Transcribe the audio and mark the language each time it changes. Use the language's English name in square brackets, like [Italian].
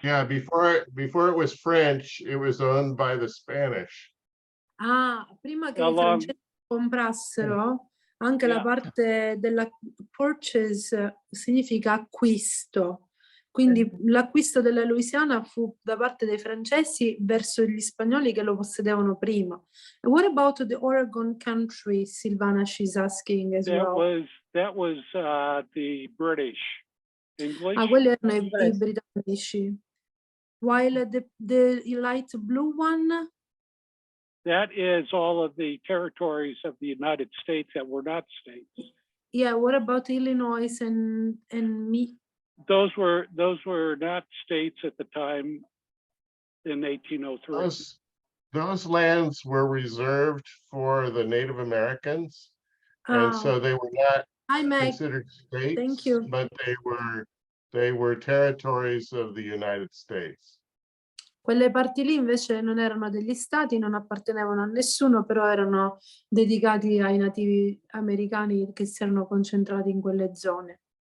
[English] Yeah, before it was French, it was owned by the Spanish. [Italian] Ah, prima che i francesi comprassero, anche la parte della purchase significa acquisto. Quindi l'acquisto della Louisiana fu da parte dei francesi verso gli spagnoli che lo possedevano prima. [English] And what about the Oregon country, Silvana, she's asking as well? That was the British. English. [Italian] Ah, quelli erano i britannici. [English] While the light blue one? That is all of the territories of the United States that were not states. Yeah, what about Illinois and me? Those were not states at the time in 1803. Those lands were reserved for the Native Americans, and so they were not considered states. Thank you. But they were territories of the United States. [Italian] Quelle parti lì invece non erano degli stati, non appartenevano a nessuno, però erano dedicati ai nativi americani che si erano concentrati in quelle zone.